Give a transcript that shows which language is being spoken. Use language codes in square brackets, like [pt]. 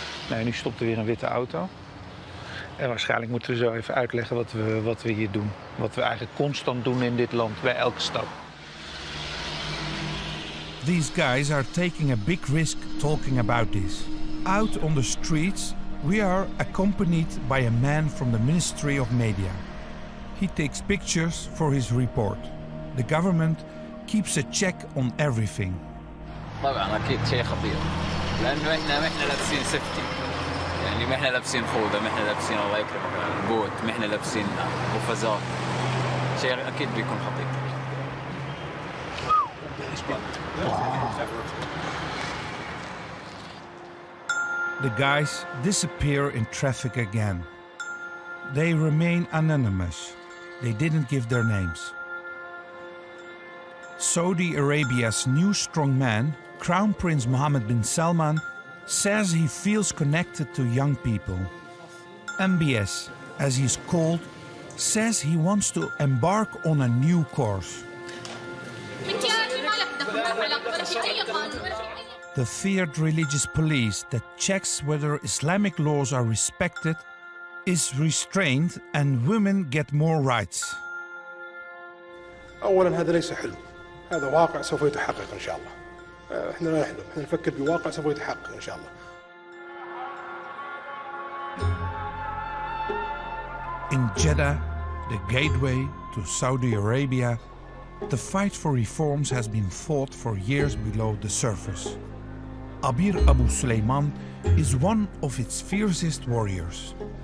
[nl] Nou, nu stopt er weer een witte auto. En waarschijnlijk moeten we zo even uitleggen wat we hier doen. Wat we eigenlijk constant doen in dit land, bij elke stap. [en] These guys are taking a big risk talking about this. Out on the streets, we are accompanied by a man from the Ministry of Media. He takes pictures for his report. The government keeps a check on everything. [ar] طبعا أكيد شيء خطير. لأنه إحنا لابسين سيفتي. يعني ما إحنا لابسين خوذة، ما إحنا لابسين الله يكرمك بوت، ما إحنا لابسين قفازات. شيء أكيد بيكون خطير. [en] The guys disappear in traffic again. They remain anonymous. They didn't give their names. Saudi Arabia's new strongman, Crown Prince Mohammed bin Salman, says he feels connected to young people. MBS, as he's called, says he wants to embark on a new course. The feared religious police that checks whether Islamic laws are respected is restrained and women get more rights. [ar] أولاً هذا ليس حلم، هذا واقع سوف يتحقق إن شاء الله. إحنا لا نحلم، إحنا نفكر بواقع سوف يتحقق إن شاء الله. [en] In Jeddah, the gateway to Saudi Arabia, the fight for reforms has been fought for years below the surface. Abir Abu Suleiman is one of its fiercest warriors.